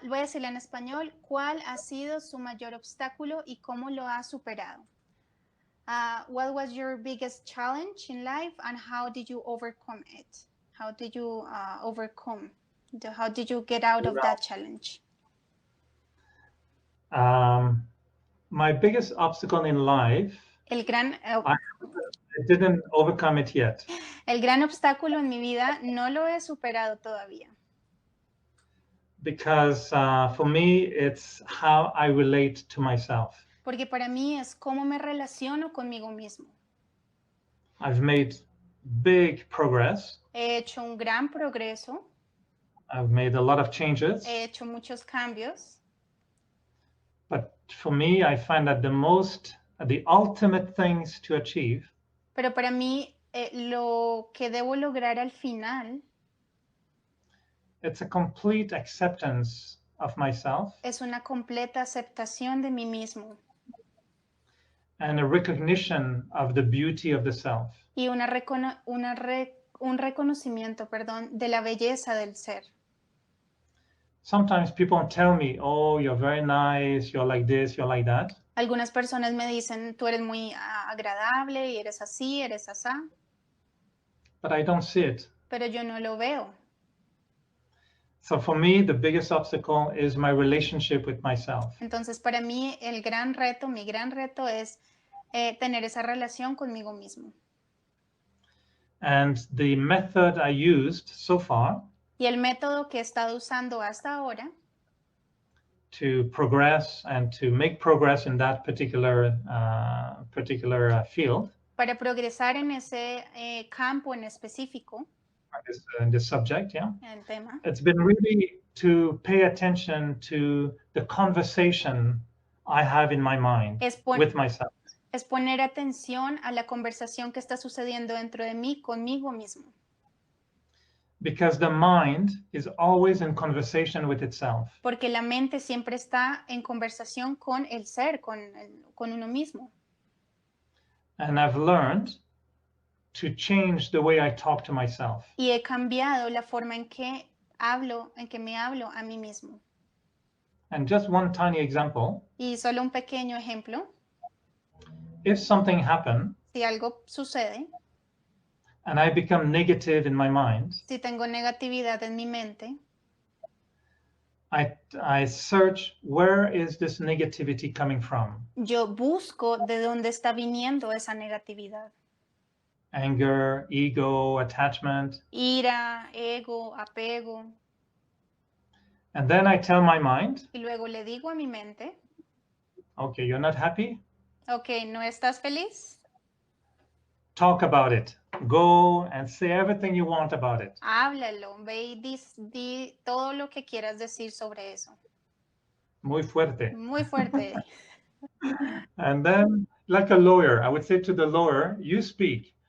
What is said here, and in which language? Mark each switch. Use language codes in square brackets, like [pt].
[es] Voy a decirle en español. ¿Cuál ha sido su mayor obstáculo y cómo lo ha superado? [en] What was your biggest challenge in life and how did you overcome it? How did you overcome? How did you get out of that challenge? My biggest obstacle in life, I didn't overcome it yet. [es] El gran obstáculo en mi vida no lo he superado todavía. [en] Because for me, it's how I relate to myself. [es] Porque para mí es cómo me relaciono conmigo mismo. [en] I've made big progress. [es] He hecho un gran progreso. [en] I've made a lot of changes. [es] He hecho muchos cambios. [en] But for me, I find that the ultimate things to achieve. [es] Pero para mí, lo que debo lograr al final. [en] It's a complete acceptance of myself. [es] Es una completa aceptación de mí mismo. [en] And a recognition of the beauty of the self. [es] Y un reconocimiento, de la belleza del ser. [en] Sometimes people tell me, oh, you're very nice, you're like this, you're like that. [es] Algunas personas me dicen, tú eres muy agradable y eres así, eres asá. [en] But I don't see it. [es] Pero yo no lo veo. [en] So for me, the biggest obstacle is my relationship with myself. [es] Entonces, para mí, mi gran reto es tener esa relación conmigo mismo. [en] And the method I used so far [es] y el método que he estado usando hasta ahora [en] to progress and to make progress in that particular field, [es] para progresar en ese campo en específico, [en] in this subject, yeah, [es] el tema, [en] it's been really to pay attention to the conversation I have in my mind with myself. [es] Es poner atención a la conversación que está sucediendo dentro de mí conmigo mismo. [en] Because the mind is always in conversation with itself. [es] Porque la mente siempre está en conversación con el ser, con uno mismo. [en] And I've learned to change the way I talk to myself. [es] Y he cambiado la forma en que me hablo a mí mismo. [en] And just one tiny example. [es] Y solo un pequeño ejemplo. [en] If something happened, [es] si algo sucede, [en] and I become negative in my mind, [es] si tengo negatividad en mi mente, [en] I search where is this negativity coming from. [es] Yo busco de dónde está viniendo esa negatividad. [en] Anger, ego, attachment. [es] Ira, ego, apego. [en] And then I tell my mind. [es] Y luego le digo a mi mente. [en] Okay, you're not happy? [es] Okay, ¿no estás feliz? [en] Talk about it. Go and say everything you want about it. [es] Háblalo, ve y di todo lo que quieras decir sobre eso. Muy fuerte. Muy fuerte. [en] And then, like a lawyer, I would say to the lawyer, you speak.